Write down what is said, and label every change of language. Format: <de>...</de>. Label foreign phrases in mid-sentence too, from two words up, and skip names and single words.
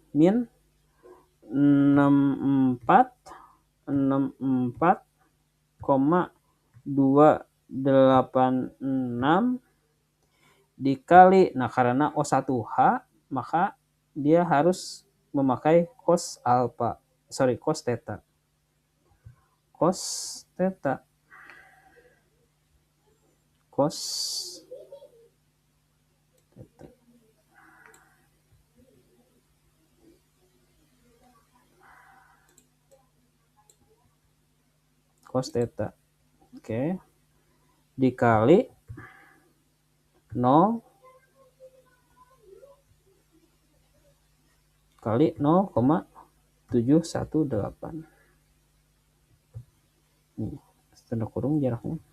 <id>Min 64,286 dikali, nah karena O1H maka dia harus memakai cos alpha, cos theta. Cos theta. Cos theta. Cos theta. Oke. Dikali 0 kali 0,718. Nih, tanda kurung jaraknya.</id>